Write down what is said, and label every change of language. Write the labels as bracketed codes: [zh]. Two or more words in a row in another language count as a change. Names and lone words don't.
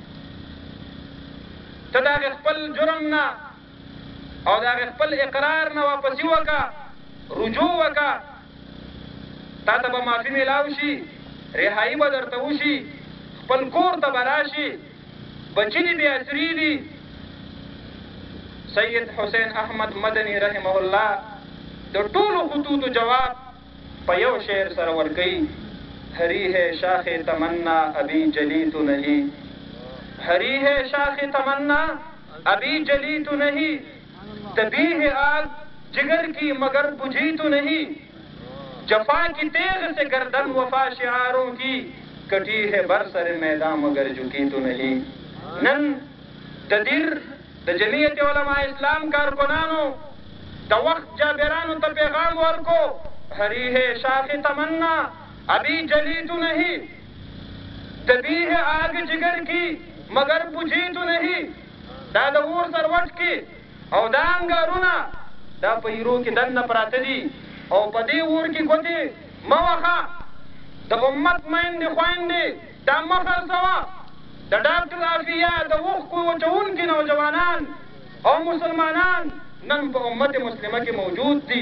[ps] ته د هغې خپل جرم نه او د هغې خپل اقرار نه واپسي وکړه، رجوع وکړه، تا ته به معافي میلاو شي، رهایي به درته وشي، خپل کور ته به راشي، بچي دې بې اسري دي. سید حسین احمد مدنی [ar] رحمه الله [ps] د ټولو خطوطو جواب په یو شعر سره ورکوي: [ur] ہری ہے شاخ تمنا ابھی جلی تو نہیں، ہری ہے شاخ تمنا ابھی جلی تو نہیں، تبھی ہے آگ جگر کی مگر بجھی تو نہیں، جفا کی تیغ سے گردن وفا شعاروں کی کٹی ہے برسر میدان مگر جھکی تو نہیں. [ps] نن د دیر د جمعیت علماء اسلام کارکنانو د وخت جابرانو ته پیغام ورکو: [ur] ہری ہے شاخ تمنا ابھی جلی تو نہیں، تبھی ہے آگ جگر کی مگر بجھی تو نہیں. [ps] دا د اور سروټ کې او دا انګارونه دا په ایرو کې دننه پراته دي او په دې اور کې ګوتې مه وهه، د امت میندې خویندې دا مه خرڅوه. د ډاکټر عافیه د اوښکو وچوونکي نوجوانان او مسلمانان نن په امت مسلمه کې موجود دي.